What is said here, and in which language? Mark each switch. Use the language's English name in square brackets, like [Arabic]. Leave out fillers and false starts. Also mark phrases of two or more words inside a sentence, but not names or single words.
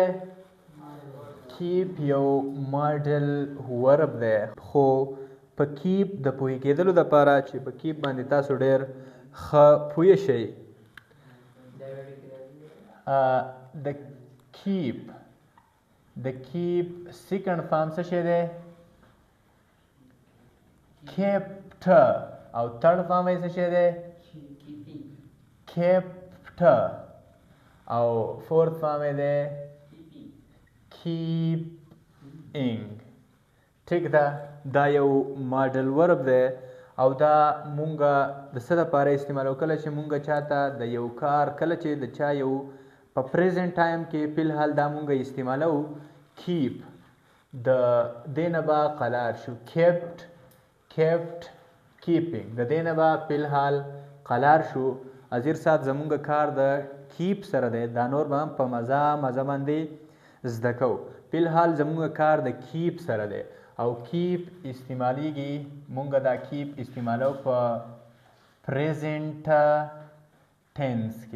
[Pashto] کیپ یو [English] modal verb [Pashto] دی، خو په کیپ د پوهې کېدلو دپاره چې په کیپ باندې تاسو ډېر ښه پوه شئ، د کیپ [English] second form [Pashto] څه شی دی؟ kept. او [English] third form [Pashto] یې څه شی دی؟ kept. او [English] fourth form [Pashto] یې دی keeping. ټیک ده. دا یو [English] modal verb [Pashto] دی او دا مونږه د څه دپاره استعمالو؟ کله چې مونږه چاته د یو کار، کله چې د چا یو په [English] present time [Pashto] کې فی الحال دا مونږه استعمالو کیپ، د دې نه به قلار شو [English] kept keeping. [Pashto] د دې نه به فی الحال قلار شو. ازیر سات زمونږ کار د کیپ سره دی، دا نور به هم په مزه باندې زده کوو. فی الحال زمونږ کار د کیپ سره دی او کیپ استعمالیږي، مونږ دا کیپ استعمالو په [English] present tense [Pashto] کې.